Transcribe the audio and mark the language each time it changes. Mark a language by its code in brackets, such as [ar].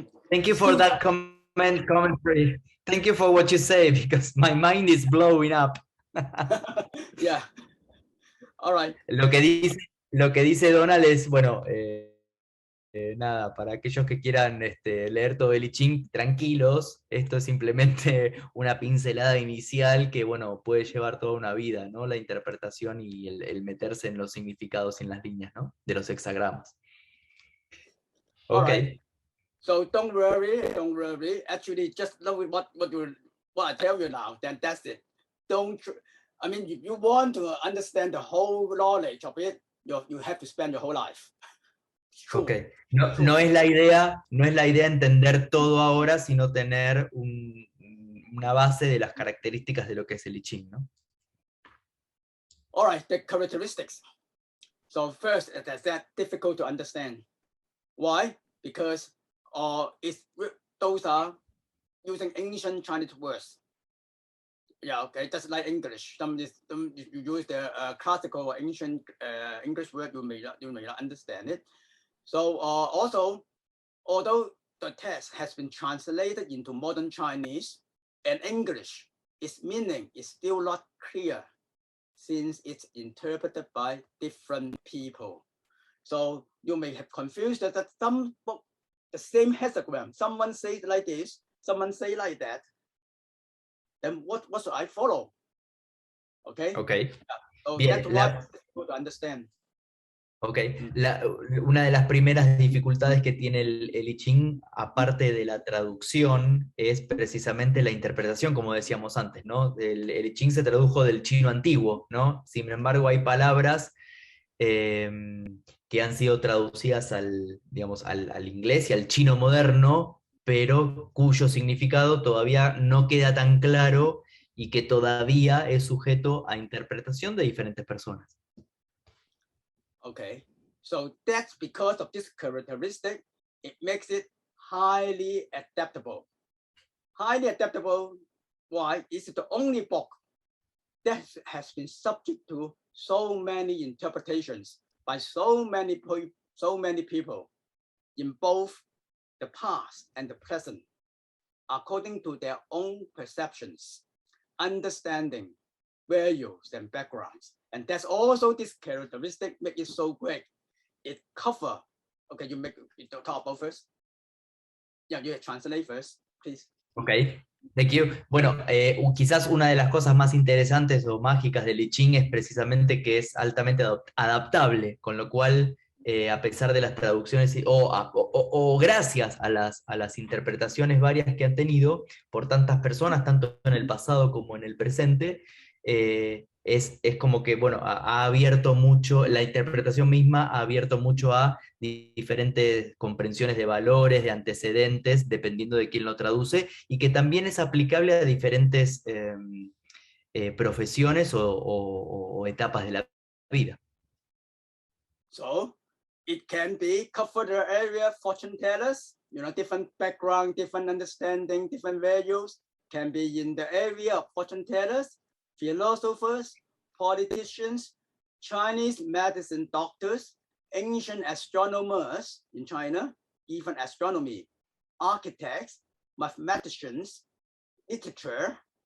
[en] Thank you for that comment. commentary. Thank you for what you say, because my mind is blowing up. Yeah. All right. [es] Lo que dice Donald es, bueno, nada, para aquellos que quieran leer todo el I-Ching, tranquilos, esto es simplemente una pincelada inicial que, bueno, puede llevar toda una vida, ¿no? La interpretación y el meterse en los significados y en las líneas, ¿no? De los hexagramas. [en] All Ok. right. So don't worry. Actually, just know what I tell you now. Then that's it. I mean, if you want to understand the whole knowledge of it, you have to spend your whole life. True. Ok. [es] No es la idea entender todo ahora, sino tener una base de las características de lo que es el I-Ching, ¿no? [en] All right, the characteristics. So first, that's difficult to understand. Why? Because those are using ancient Chinese words. Yeah, okay, just like English. If you use the classical or ancient English word, you may not understand it. So also, although the text has been translated into modern Chinese and English, its meaning is still not clear since it's interpreted by different people. So you may have confused that the same hexagram, someone says like this, someone say like that. Then what should I follow? Okay. Okay. So [es] Bien, [en] that's why it's difficult to understand. [es] Ok, una de las primeras dificultades que tiene el I-Ching, aparte de la traducción, es precisamente la interpretación, como decíamos antes, ¿no? El I-Ching se tradujo del chino antiguo, ¿no? Sin embargo, hay palabras que han sido traducidas digamos, al inglés y al chino moderno, pero cuyo significado todavía no queda tan claro y que todavía es sujeto a interpretación de diferentes personas. [en] Okay, so that's because of this characteristic, it makes it highly adaptable. Highly adaptable, why? It's the only book that has been subject to so many interpretations by so many people in both the past and the present, according to their own perceptions, understanding, values, and backgrounds. And that's also this characteristic make it so great. It cover. Okay, you talk about first. Yeah, you translate first, please. Okay, thank you. [es] Bueno, quizás una de las cosas más interesantes o mágicas del I-Ching es precisamente que es altamente adaptable, con lo cual, a pesar de las traducciones o gracias a las interpretaciones varias que han tenido por tantas personas, tanto en el pasado como en el presente, es como que, bueno, ha abierto mucho, la interpretación misma ha abierto mucho a diferentes comprensiones de valores, de antecedentes, dependiendo de quién lo traduce, y que también es aplicable a diferentes profesiones o etapas de la vida. [en] So, it can be cover the area of fortune tellers, different background, different understanding, different values, can be in the area of fortune tellers, philosophers, politicians, Chinese medicine doctors, ancient astronomers in China, even astronomy, architects, mathematicians, literature,